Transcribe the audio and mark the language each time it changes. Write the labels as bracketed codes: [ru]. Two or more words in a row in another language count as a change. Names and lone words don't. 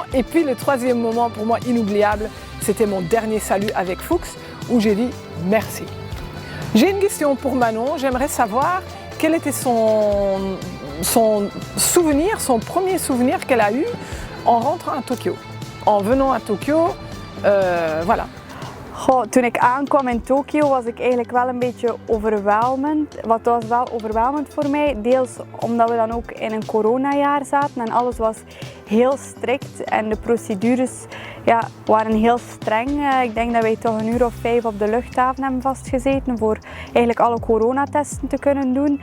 [fr] Et puis le troisième moment pour moi inoubliable, c'était mon dernier salut avec Fuchs, où j'ai dit merci. J'ai une question pour Manon, j'aimerais savoir quel était son souvenir, son premier souvenir qu'elle a eu en rentrant à Tokio. En venant à Tokio, voilà. [nl] Goh, toen ik aankwam in Tokio was ik eigenlijk wel een beetje overweldigend. Wat was wel overweldigend voor mij, deels omdat we dan ook in een coronajaar zaten en alles was heel strikt en de procedures waren heel streng. Ik denk dat wij toch 1 uur of 5 op de luchthaven hebben vastgezeten voor eigenlijk alle coronatesten te kunnen doen.